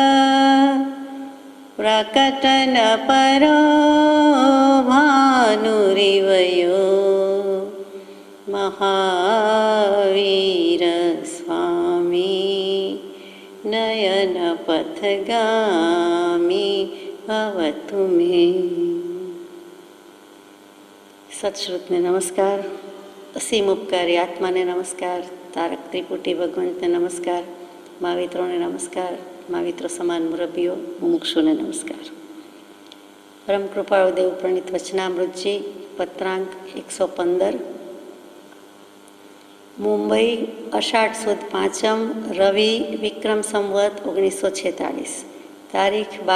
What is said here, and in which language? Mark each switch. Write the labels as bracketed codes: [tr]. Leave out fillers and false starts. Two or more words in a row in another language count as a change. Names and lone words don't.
[sa] प्रकटन परो भानुरिवयो महावीर स्वामी नयन पथगामी भवतु मे। [gu] સત્શ્રુતને નમસ્કાર, અસીમ ઉપકારી આત્માને નમસ્કાર, તારક ત્રિપુટી ભગવંતને નમસ્કાર, મહાવિત્રોને નમસ્કાર, महाविત્રો સમાન મુરબ્બીઓ મુમુક્ષુને નમસ્કાર। પરમ કૃપાળુ દેવ પ્રણીત વચનામૃતજી પત્રાંક 115 મુંબઈ અષાઢ સુદ પાંચમ રવિ વિક્રમ સંવત 1946 તારીખ